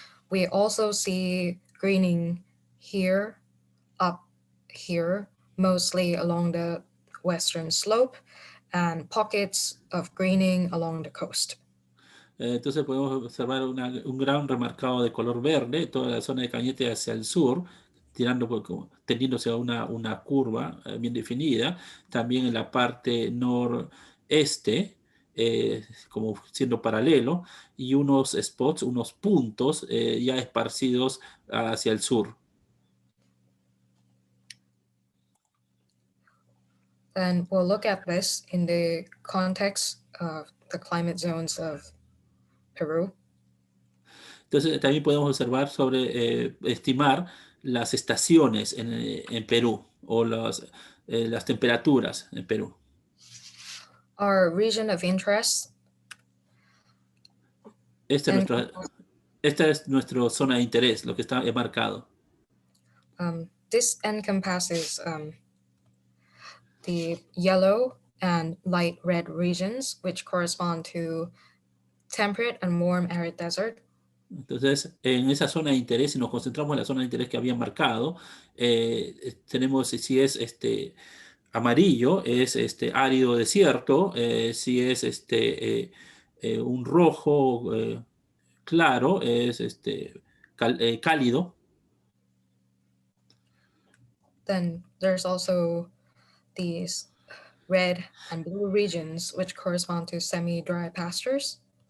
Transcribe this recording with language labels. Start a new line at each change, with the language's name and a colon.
English: We also see greening here, up here, mostly along the western slope, and pockets of greening along the coast.
Spanish: Entonces podemos observar un gran remarcado de color verde, toda la zona de Cañete hacia el sur, tendiéndose a una curva bien definida. También en la parte noreste, como siendo paralelo, y unos spots, unos puntos ya esparcidos hacia el sur.
English: And we'll look at this in the context of the climate zones of Peru.
Spanish: Entonces también podemos observar estimar las estaciones en Perú, o las temperaturas en Perú.
English: Our region of interest
Spanish: Esta es nuestra zona de interés, lo que está marcado.
English: This encompasses the yellow and light red regions, which correspond to temperate and warm arid desert.
Spanish: Entonces, en esa zona de interés, si nos concentramos en la zona de interés que había marcado, tenemos, si es amarillo, es árido desierto, si es un rojo claro, es cálido.
English: Then there's also these red and blue regions, which correspond to semi-dry pastures.